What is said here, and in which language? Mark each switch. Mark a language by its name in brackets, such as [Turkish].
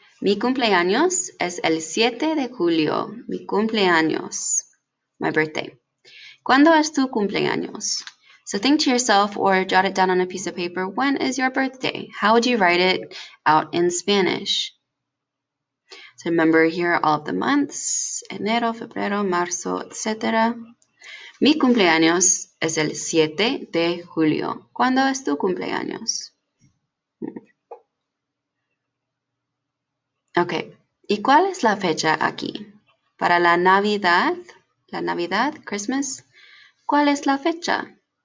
[Spanish] Mi cumpleaños es el 7 de julio. Mi cumpleaños. [English] My birthday. [Spanish] ¿Cuándo es tu cumpleaños? [English] So think to yourself or jot it down on a piece of paper. When is your birthday? How would you write it out in Spanish? So remember here all of the months. [Spanish] Enero, febrero, marzo, etc. Mi cumpleaños es el 7 de julio. ¿Cuándo es tu cumpleaños? Ok, ¿y cuál es la fecha aquí? Para la Navidad, Christmas, ¿cuál es la fecha?